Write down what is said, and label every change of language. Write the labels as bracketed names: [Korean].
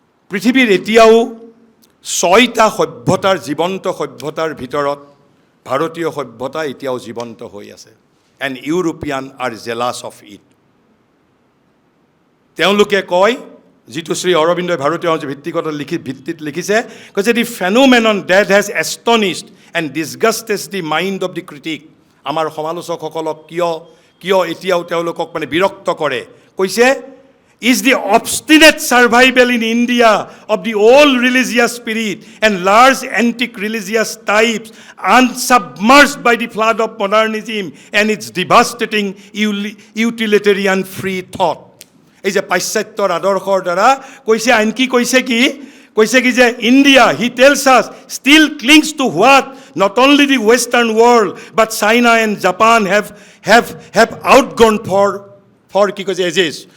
[Assamese] পৃথিৱীৰ এতিয়াও 6টা সভ্যতাৰ জীৱন্ত সভ্যতাৰ ভিতৰত ভাৰতীয় সভ্যতা এতিয়াও জীৱন্ত হৈ আছে। [English] And European are jealous of it. [Assamese] তেওঁলোকে কয়, যিটো শ্ৰী অৰবিন্দই ভাৰতীয় ভিত্তিত লিখিছে, কৈছে [English] The phenomenon that has astonished and disgusted the mind of the critic. [Assamese] আমাৰ সমালোচকসকলক কিয় এতিয়াও তেওঁলোকক মানে বিৰক্ত কৰে, কৈছে [English] is the obstinate survival in India of the old religious spirit and large antique religious types unsubmerged by the flood of modernism and its devastating utilitarian free thought. [Assamese] এই যে পাশ্চাত্যৰ আদৰ্শৰ দ্বাৰা কৈছে, আনকি কৈছে কি যে [English] India, he tells us, still clings to what not only the western world but China and Japan have outgone for [Assamese] কি কৈছে [English] Ages.